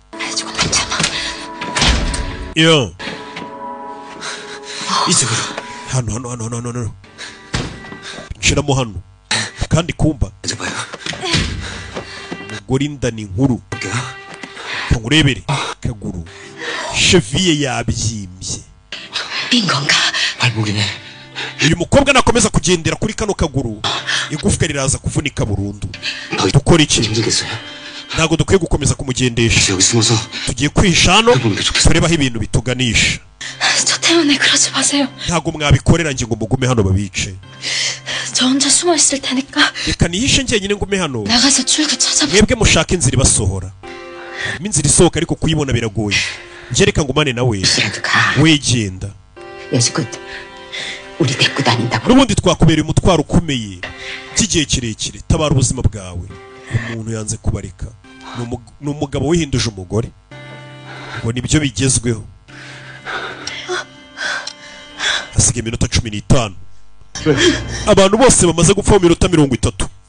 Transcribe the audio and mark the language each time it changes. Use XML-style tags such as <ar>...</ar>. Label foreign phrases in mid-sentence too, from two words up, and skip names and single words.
<rw>yo hano nshiramo hano kandi kumba umugore inda ni nkuru. kangurebere kaguru cheville yabyimbye.</rw> <ko>빈건가? 발목이네.</ko> <rw>uyu mukobwa nakomeza kugendera kuri kano kaguru igufwa riraza kuvunika burundu. dukora iki? ntago dukwiye gukomeza kumugendesha, tugiye kwihisha hano turebaho ibintu bituganisha.</rw> <ko>저 때문에 그러지 마세요.</ko> <rw>ntago mwabikorera nge ngo mugume hano babice.</rw> <ko>저 혼자 숨어 있을 테니까</ko> <rw>reka nihishe njyenyine ngume hano,</rw> <ko>나가서 출구 찾아보.</ko> <rw>mwebwe mushaka inzira ibasohora. harimo inzira isohoka ariko kuyibona biragoye. njye reka ngumane nawe, wegenda.</rw> <ko>여지껏 우리 데리고 다닌다고.</ko> <rw>n'ubundi twakubereye umutwaro ukomeye by'igihe kirekire. tabara ubuzima bwawe. umuntu yanze kubareka, ni umugabo wihinduje umugore, ngo nibyo bigezweho. hasigaye iminota 15. abantu bose bamaze gupfa mu minota 30.</rw>